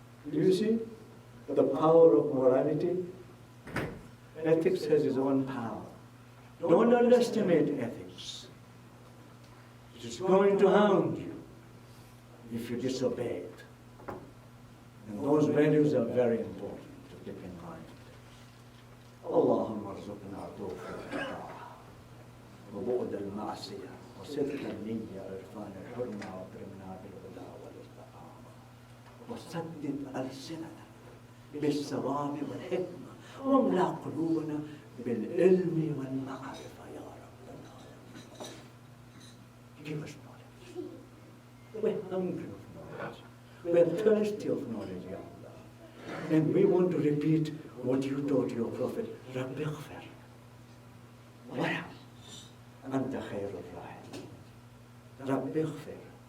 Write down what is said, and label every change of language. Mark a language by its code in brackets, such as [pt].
[en] Do you see the power of morality? Ethics has its own power. Don't underestimate ethics. It is going to hound you if you disobey it. And those values are very important to keep in mind. [ar] اللهم ارزقنا توفيق الطاعة وبعد المعصية وصدق النية عرفان الحرمة واكرمنا بالهدى والاستقامة وسدد ألسنتنا بالصواب والحكمة واملأ قلوبنا بالعلم والمعرفة يا رب العالمين. [en] Give us knowledge. We're hungry of knowledge. We're thirsty of knowledge, Ya Allah. And we want to repeat what you taught your Prophet, [ar] Rabbi Ighfir. Warham. Anta khairul rahim. Rabbi Ighfir.